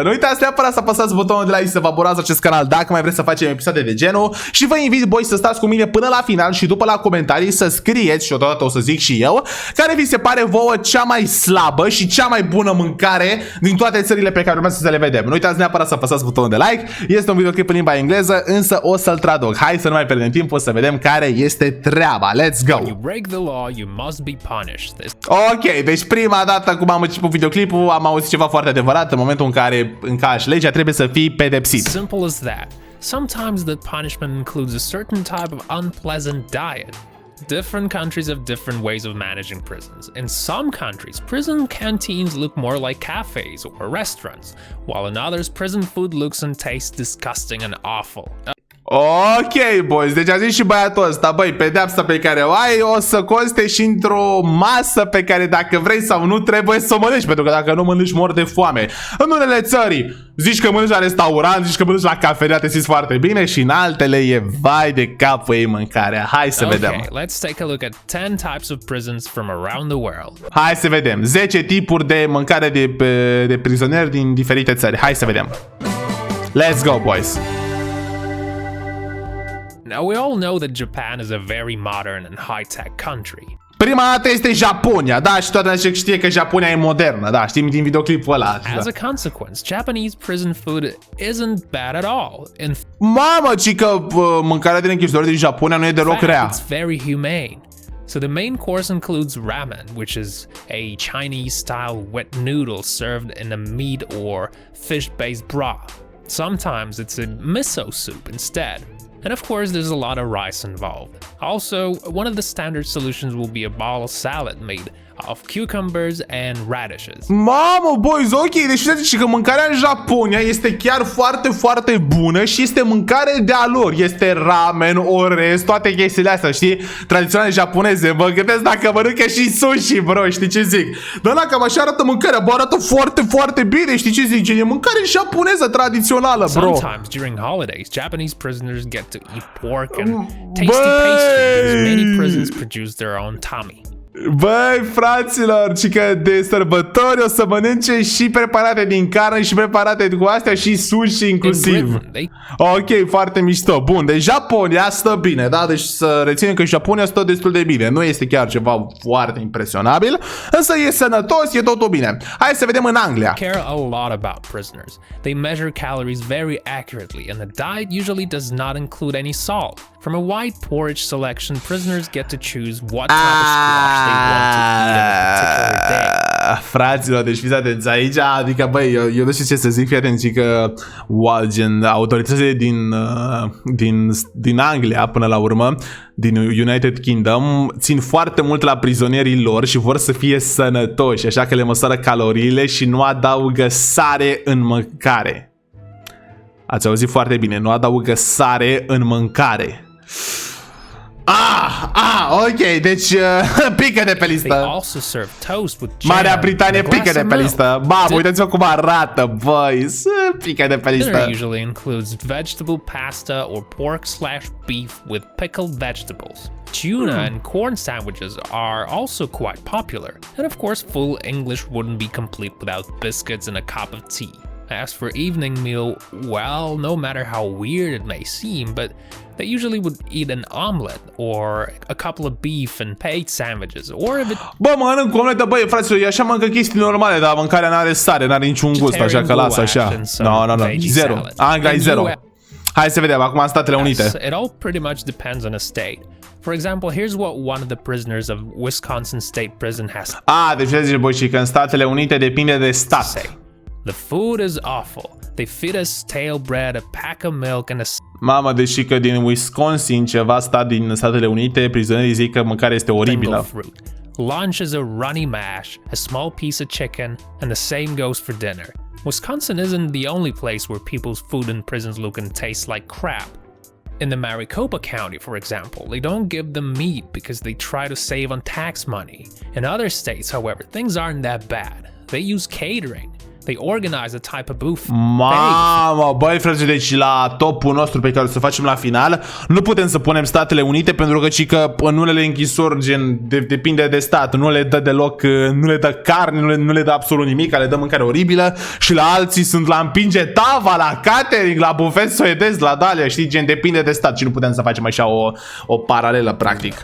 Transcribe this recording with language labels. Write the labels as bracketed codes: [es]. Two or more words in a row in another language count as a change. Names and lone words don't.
[ro] Nu uitați neapărat să apăsați butonul de like, să vă abonați acest canal dacă mai vreți să facem episoade de genul și vă invit, boi, să stați cu mine până la final și după la comentarii să scrieți, și odată o să zic și eu, care vi se pare vouă cea mai slabă și cea mai bună mâncare din toate țările pe care urmează să le vedem. Nu uitați neapărat să apăsați butonul de like. Este un videoclip în limba engleză, însă o să-l traduc. Hai să nu mai pierdem timp, o să vedem care este treaba. [en] Let's go! [ro] Ok, deci prima dată cum am început videoclipul, am auzit ceva foarte adevărat. În momentul în care încalci legea, trebuie să fii pedepsit. [en] Simple as that. Sometimes the punishment includes a certain type of unpleasant diet. Different countries have different ways of managing prisons. In some countries, prison canteens look more like cafes or restaurants, while in others, prison food looks and tastes disgusting and awful. Ok, boys, [ro] deci a zis și băiatul ăsta, băi, pedeapsa pe care o ai o să conste și într-o masă pe care dacă vrei sau nu trebuie să o mănânci, pentru că dacă nu mănânci mor de foame. În unele țări zici că mănânci la restaurant, zici că mănânci la cafenea, te simți foarte bine, și în altele e vai de capul ei mâncarea. Hai să vedem. [en] Let's take a look at 10 types of prisons from around the world. [ro] Hai să vedem. 10 tipuri de mâncare de prizonieri din diferite țări. Hai să vedem. [en] Let's go, boys. Now we all know that Japan is a very modern and high-tech country. [ro] Prima dată este Japonia, da, și toată lumea știe că Japonia e modernă, da, știm din videoclipul ăla. [en] As a consequence, Japanese prison food isn't bad at all. [ro] Mamă, ci că mâncarea din închisoare din Japonia nu e deloc rea. [en] It's very humane. So the main course includes ramen, which is a Chinese-style wet noodle served in a meat or fish-based broth. Sometimes it's a miso soup instead. And of course, there's a lot of rice involved. Also, one of the standard solutions will be a ball salad made of cucumbers and radishes. [ro] Mamă, [en] boys, ok, [ro] deci știți că mâncarea în Japonia este chiar foarte, foarte bună și este mâncare de-a lor. Este ramen, orez, toate chestiile astea, știi? Tradiționale japoneze. Mă gândesc dacă mănâncă și sushi, bro, știi ce zic? Dar la cam așa arată mâncarea, bă, arată foarte, foarte bine, știi ce zic? E mâncare japoneză tradițională, bro. [en] Sometimes during holidays, Japanese prisoners get to eat pork and tasty pastry because many prisons produce their own tami. [ro] Băi, fraților, ci că de sărbători o să mănânce și preparate din carne și preparate cu astea și sushi inclusiv. Ok, foarte mișto. Bun, deci Japonia stă bine, da? Deci să reținem că Japonia stă destul de bine. Nu este chiar ceva foarte impresionabil, însă e sănătos, e totul bine. Hai să vedem în Anglia. [en] Care a lot about prisoners. They measure calories very accurately and the diet usually does not include any salt. From a wide porridge selection, prisoners get to choose what type of squash they want to eat on a particular day. [ro] Fraților, deci fiți atenți aici, adică, băi, eu nu știu ce să zic, fii atenți că gen, autoritățile din Anglia, până la urmă, din United Kingdom, țin foarte mult la prizonierii lor și vor să fie sănătoși, așa că le măsoară caloriile și nu adaugă sare în mâncare. Ați auzit foarte bine, nu adaugă sare în mâncare. Ok, deci pică de pe listă. Marea Britanie pică de pe listă. Mamă, uitați-vă cum arată, băi. Pică de pe listă. [en] Dinner usually includes vegetable pasta or pork/beef with pickled vegetables. Tuna and corn sandwiches are also quite popular. And of course, full English wouldn't be complete without biscuits and a cup of tea. As for evening meal, well, no matter how weird it may seem, but they usually would eat an omelet or a couple of beef and paste sandwiches, or if it... [ro] Bă, mănânc cu omletă, băi, fraților, e așa, mănâncă chestii normale, dar mâncarea n-are sare, n-are niciun gust, așa că lasă așa. No, zero. Anglia e zero. Hai să vedem, acum în Statele Unite. [en] It all pretty much depends on a state. For example, here's what one of the prisoners of Wisconsin State Prison has. [ro] Deci zice, băi, și că în Statele Unite depinde de stat. [en] The food is awful. They feed us stale bread, a pack of milk, and a [ro] Mamă, deși că din Wisconsin, ceva stat din Statele Unite, prizonierii zic că mâncarea este [en] single [ro] oribilă. [en] fruit. Lunch is a runny mash, a small piece of chicken, and the same goes for dinner. Wisconsin isn't the only place where people's food in prisons look and taste like crap. In the Maricopa County, for example, they don't give them meat because they try to save on tax money. In other states, however, things aren't that bad. They use catering. They organize a type of buffet. [ro] Mamă, băi frate, deci la topul nostru pe care o să facem la final, nu putem să punem Statele Unite pentru că în unele închisori, gen, depinde de stat, nu le dă deloc, nu le dă carne, nu le dă absolut nimic, le dă mâncare oribilă, și la alții sunt la împinge tava, la catering, la bufet suedez, la Dalia, știi, gen, depinde de stat și nu putem să facem așa o paralelă, practic.